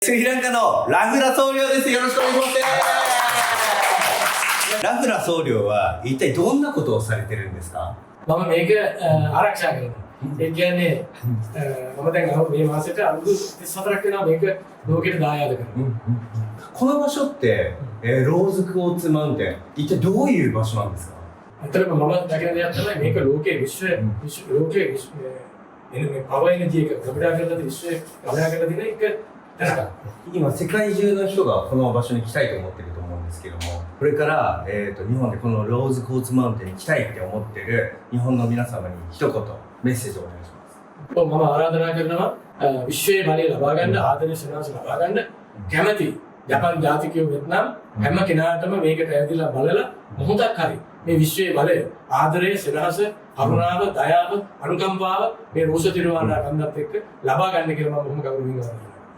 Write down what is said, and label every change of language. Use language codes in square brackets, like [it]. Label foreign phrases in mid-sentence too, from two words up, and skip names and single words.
[ja] スリランカのラフラ僧侶です。よろしくお願いします。ラフラ僧侶は一体どんなことをされてるんですか？ [si] මම මේක ආරක්ෂා කරනවා. ඒ කියන්නේ මම දැන් මේ මාසෙට අවුරුදු 34ක් වෙනවා මේක ලෝකෙට දායාද කරනවා. [ja] この場所って、ローズクォーツマウンテン、一体どういう場所なんですか？ [si] ඇත්තටම මම දැකගෙන දෙයක් තමයි මේක ලෝකයේ ලෝකයේ මේ [en] power energy [si] එක ගබඩා කරලා තියෙන විශ්වයේ ගබඩා කරලා තියෙන එක තැනක්. [ja] 今世界中の人がこの場所に来たいと思ってると思うんですけども、これから、日本でこのローズクォーツマウンテンに来たいって思ってる日本の皆様に一言メッセージをお願いします。 [si] මම ආරාධනා කරනවා විශ්වයේ බලය ලබා ගන්න ආදරය සෙනස ලබා ගන්න කැමැති ජපාන් ජාතිකයෝ වෙත්නම් හැම කෙනාටම මේකට ඇවිදලා බලලා මොහොතක් හරි මේ විශ්වයේ බලය ආදරය සෙනස කරුණාව දයාව අනුකම්පාව මේ රෝස තිරවානා කන්දත් එක්ක ලබා ගන්න කියලා මම බොහොම ගෞරවයෙන්